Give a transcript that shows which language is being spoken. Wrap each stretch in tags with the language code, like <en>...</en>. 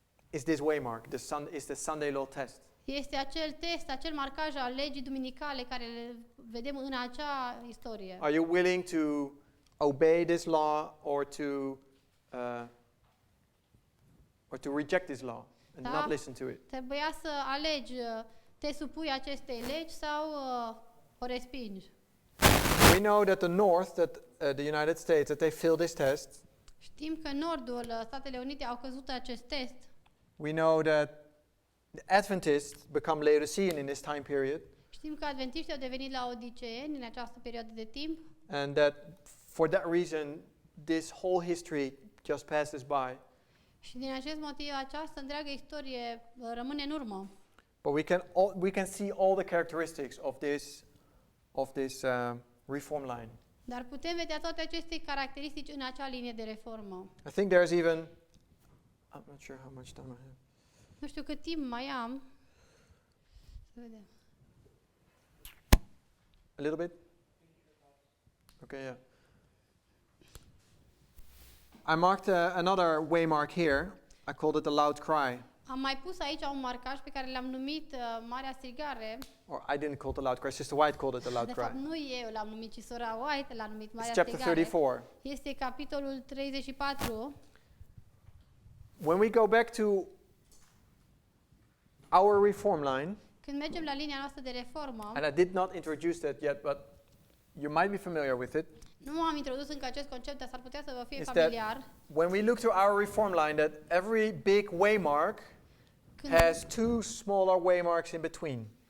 <en>is this waymark, is the Sunday law test.</en> <ro>este acel test, acel marcaj al legii duminicale care le vedem în acea istorie.</ro> <en>Are you willing to obey this law or to reject this law and not listen to it?</en> <ro>Trebuia să alegi, te supui acestei legi sau o respingi.</ro> <en>We know that the North, the United States, that they failed this test.</en> <ro>Știm că Nordul, Statele Unite au căzut acest test.</ro> <en>We know that the Adventists become Laodicean in this time period,</en> <ro>Știm că adventiștii au devenit laodiceeni în această perioadă de timp</ro> <en>and that for that reason, this whole history just passes by.</en> <ro>și din acest motiv această întreagă istorie rămâne în urmă.</ro> <en>But we can see all the characteristics of this reform line.</en> <ro>Dar putem vedea toate aceste caracteristici în acea linie de reformă.</ro> <en>I think there's even, I'm not sure how much time I have.</en> <ro>Nu știu cât timp mai am. Să vedem.</ro> <en>A little bit? Okay, yeah. I marked another waymark here. I called it the loud cry.</en> <ro>Am mai pus aici un marcaj pe care l-am numit Marea Strigare.</ro> <en>Or I didn't call it the loud cry, Sister White called it the loud</en> <ro>De fapt,</ro> <en>cry.</en> <ro>nu eu l-am numit, ci sora White l-a numit</ro> <en>It's</en> <ro>Marea</ro> <en>chapter</en> <ro>Strigare.</ro> <en>34.</en> <ro>Este capitolul 34.</ro> <en>When we go back to our reform line,</en> <ro>Când mergem la linia noastră de reformă,</ro> <en>and I did not introduce that yet, but you might be familiar with it,</en> <ro>Nu am introdus încă acest concept, dar s-ar putea să vă fie</ro> <en>is</en> <ro>familiar.</ro> <en>that when we look to our reform line, that every big waymark has two smaller waymarks in between.</en>